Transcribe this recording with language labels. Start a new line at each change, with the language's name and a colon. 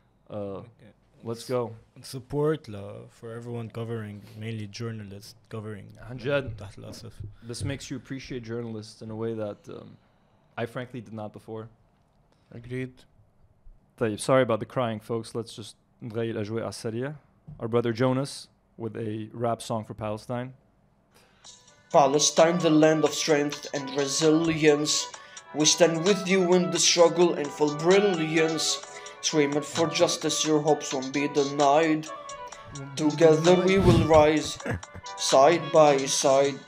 English: Okay. let's go. Support for everyone covering, mainly journalists covering.
Arabic: عن جد. تحت الأسف.
English: This makes you appreciate journalists in a way that I frankly did not before. Agreed.
Arabic: طيب,
English: sorry about the crying, folks. Let's just
Arabic: نغير الأجواء على السريع.
English: Our brother Jonas with a rap song for Palestine. Palestine, the land of strength and resilience. We stand with you in the struggle in full brilliance. Screaming for justice, your hopes won't be denied. Together we will rise, side by side.